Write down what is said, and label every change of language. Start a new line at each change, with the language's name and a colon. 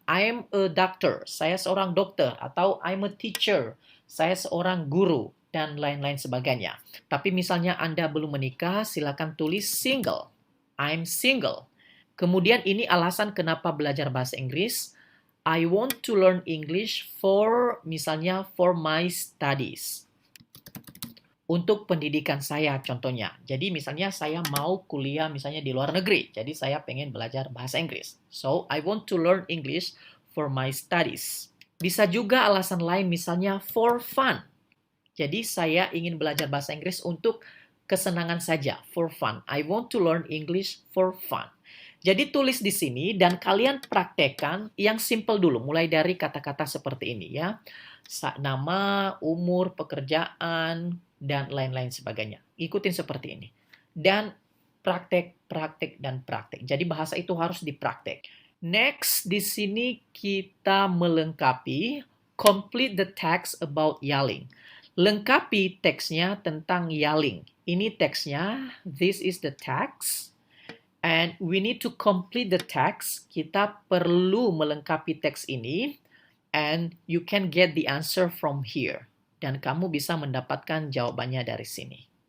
English: I'm a doctor,
Indonesian: saya seorang dokter. Atau
English: I'm a teacher,
Indonesian: saya seorang guru, dan lain-lain sebagainya. Tapi misalnya Anda belum menikah, silakan tulis single.
English: I'm single.
Indonesian: Kemudian ini alasan kenapa belajar bahasa Inggris.
English: I want to learn English for, misalnya, for my studies.
Indonesian: Untuk pendidikan saya contohnya. Jadi misalnya saya mau kuliah misalnya di luar negeri. Jadi saya pengen belajar bahasa Inggris.
English: So, I want to learn English for my studies.
Indonesian: Bisa juga alasan lain misalnya
English: for fun.
Indonesian: Jadi saya ingin belajar bahasa Inggris untuk kesenangan saja,
English: for fun. I want to learn English for fun.
Indonesian: Jadi tulis di sini dan kalian praktekkan yang simple dulu, mulai dari kata-kata seperti ini ya. Nama, umur, pekerjaan, dan lain-lain sebagainya. Ikutin seperti ini. Dan praktek. Jadi bahasa itu harus dipraktek. Next, di sini kita melengkapi
English: complete the text about yelling.
Indonesian: Lengkapi teksnya tentang yelling. Ini teksnya,
English: this is the text. And we need to complete the text.
Indonesian: Kita perlu melengkapi teks ini.
English: And you can get the answer from here.
Indonesian: Dan kamu bisa mendapatkan jawabannya dari sini.